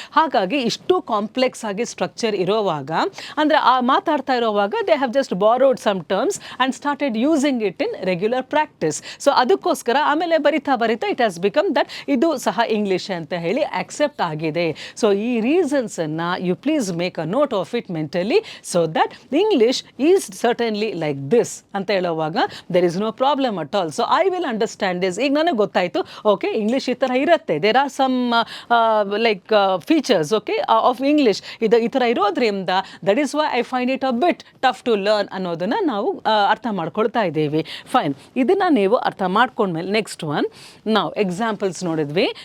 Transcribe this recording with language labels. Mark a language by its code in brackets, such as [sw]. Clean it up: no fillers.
[kn] ಹಾಗಾಗಿ ಇಷ್ಟು ಕಾಂಪ್ಲೆಕ್ಸ್ ಆಗಿ ಸ್ಟ್ರಕ್ಚರ್ ಇರೋವಾಗ, ಅಂದರೆ ಆ ಮಾತಾಡ್ತಾ ಇರೋವಾಗ [en] They have just borrowed some terms and started using it in regular practice. [kn] So ಅದಕ್ಕೋಸ್ಕರ ಆಮೇಲೆ ಬರಿತಾ [en] it has become that [kn] ಇದು ಸಹ ಇಂಗ್ಲೀಷ್ ಅಂತ ಹೇಳಿ ಆಕ್ಸೆಪ್ಟ್ ಆಗಿದೆ. ಸೊ ಈ ರೀಸನ್ಸನ್ನು you [en] please make a note of it mentally so that English is certainly like this [kn] ಅಂತ ಹೇಳುವಾಗ [en] there is no problem at all. So I will understand this. [kn] ಈಗ ನನಗೆ ಗೊತ್ತಾಯಿತು, ಓಕೆ, ಇಂಗ್ಲೀಷ್ ಈ ಥರ ಇರುತ್ತೆ. [en] there are some like features, [kn] okay, of English ಈ ಥರ ಇರೋದ್ರಿಂದ [en] that is why I find it a bit tough to learn [kn] ಅನ್ನೋದನ್ನು ನಾವು ಅರ್ಥ ಮಾಡ್ಕೊಳ್ತಾ ಇದ್ದೀವಿ. ಫೈನ್, ಇದನ್ನು ನೀವು ಅರ್ಥ ಮಾಡ್ಕೊಂಡ್ಮೇಲೆ ನೆಕ್ಸ್ಟ್ ಒನ್ ನಾವು ಎಕ್ಸಾಂಪಲ್ಸ್ ನೋಡಿದ್ವಿ.